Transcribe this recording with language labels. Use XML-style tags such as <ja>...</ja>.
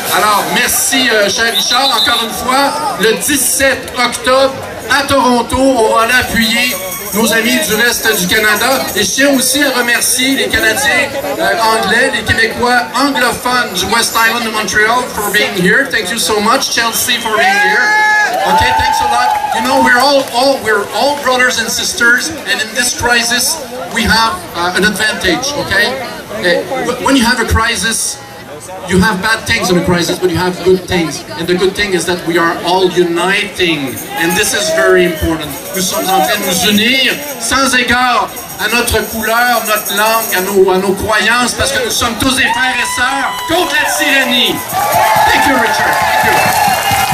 <fr>Alors, merci, cher Richard. Encore une fois, le 17 octobre, à Toronto, on va aller appuyer nos amis du reste du Canada. Et je tiens aussi à remercier les Canadiens anglais, les Québécois anglophones du West Island de Montreal</fr> <en>for being here. Thank you so much, Chelsea, for being here. Okay, thanks a lot. You know, we're all brothers and sisters, and in this crisis, we have an advantage, okay? When you have a crisis, you have bad things in a crisis, but you have good things. And the good thing is that we are all uniting. And this is very important.</en> <fr>Nous sommes en train de nous unir sans égard à notre couleur, notre langue, à nos croyances, parce que nous sommes tous des frères et sœurs contre la tyrannie.</fr> <en>Thank you, Richard. Thank you.</en>